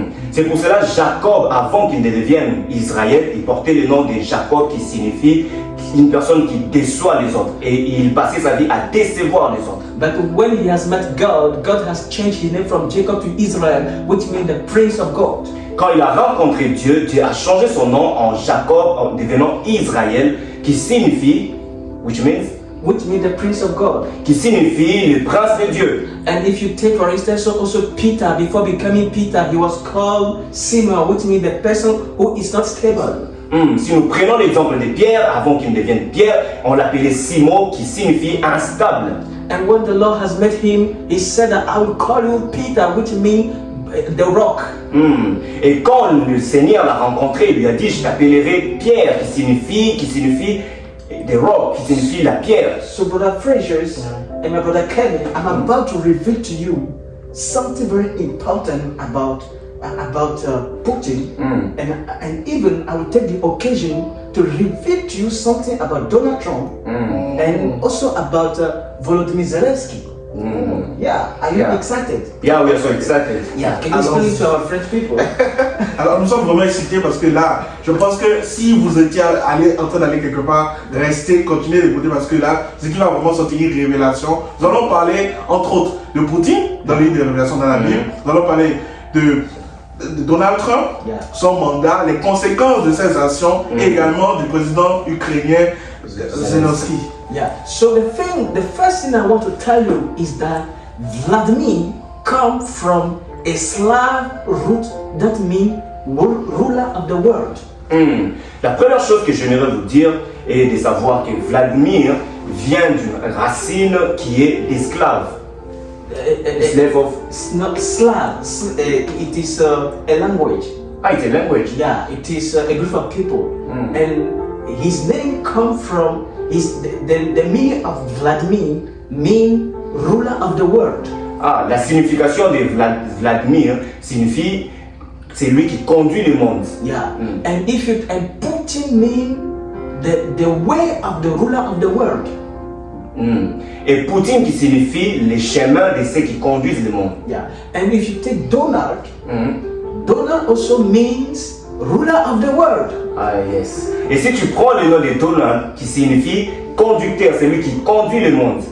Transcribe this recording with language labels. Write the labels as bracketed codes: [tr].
[fr] C'est pour cela Jacob, avant qu'il ne devienne Israël, il portait le nom de Jacob qui signifie une personne qui déçoit les autres. Et il passait sa vie à décevoir les autres. [en] But when he has met God, God has changed his name from Jacob to Israel, which means the Prince of God. [fr] Quand il a rencontré Dieu, Dieu a changé son nom en Jacob, en devenant Israël, qui signifie, [en] which means the Prince of God. [fr] Qui signifie le prince de Dieu. [en] And if you take, for instance, also Peter, before becoming Peter, he was called Simon, which means the person who is not stable. [fr] Si nous prenons l'exemple de Pierre, avant qu'il ne devienne Pierre, on l'appelait Simon, qui signifie instable. [en] And when the Lord has met him, he said that I will call you Peter, which means the rock. [fr] Et quand le Seigneur l'a rencontré, il lui a dit, je t'appellerai Pierre, qui signifie [en] the rock, [fr] qui signifie la pierre. [en] So brother Fraser and my brother Kevin, I'm about to reveal to you something very important about Putin, and even I will take the occasion to reveal to you something about Donald Trump and also about Volodymyr Zelensky. Yeah, are you excited? Yeah, we are so excited. Yeah, can you explain it to our French people? [fr] Alors nous sommes vraiment excités parce que là, je pense que si vous étiez en train d'aller quelque part, restez, continuez d'écouter parce que là, c'est qu'il va vraiment sortir une révélation. Nous allons parler entre autres de Poutine dans les livres de révélation dans la Bible. Nous allons parler de Donald Trump, son mandat, les conséquences de ses actions, et également du président ukrainien Zelensky. [en] Yeah. So the first thing I want to tell you is that Vladimir comes from a Slav root that means ruler of the world. [fr] La première chose que j'aimerais vous dire est de savoir que Vladimir vient d'une racine qui est d'esclave. [en] Slave of... Not Slav. It is a language. It's a language. Yeah, it is a group of people, and his name comes from the meaning of Vladimir mean ruler of the world. [fr] La signification de Vladimir signifie c'est lui qui conduit le monde. [en] Yeah, and Putin mean the way of the ruler of the world. [fr] Et Poutine qui signifie les chemins de ceux qui conduisent le monde. [en] Yeah, and if you take Donald, Donald also means ruler of the world. Yes. [fr] Et si tu prends le nom de Donald qui signifie conducteur, c'est lui qui conduit le monde.